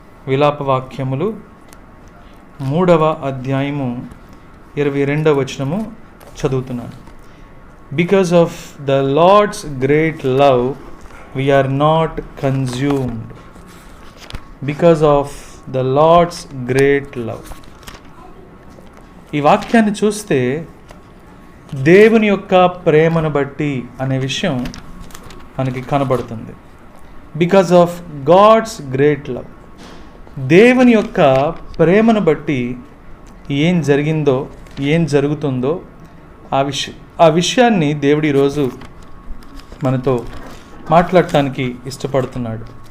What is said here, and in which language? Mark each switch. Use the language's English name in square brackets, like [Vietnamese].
[Telugu] విలాపవాక్యములు 3వ అధ్యాయము 22వ వచనము చదువుతున్నాను. [English] Because of the Lord's great love, we are not consumed. Because of the Lord's great love. [Telugu] ఈ వాక్యాన్ని చూస్తే దేవుని యొక్క ప్రేమను బట్టి అనే విషయం మనకి కనబడుతుంది. [English] Because of God's great love. [Telugu] దేవుని యొక్క ప్రేమను బట్టి ఏం జరిగిందో, ఏం జరుగుతుందో ఆ విషయాన్ని దేవుడు ఈరోజు మనతో మాట్లాడటానికి ఇష్టపడుతున్నాడు.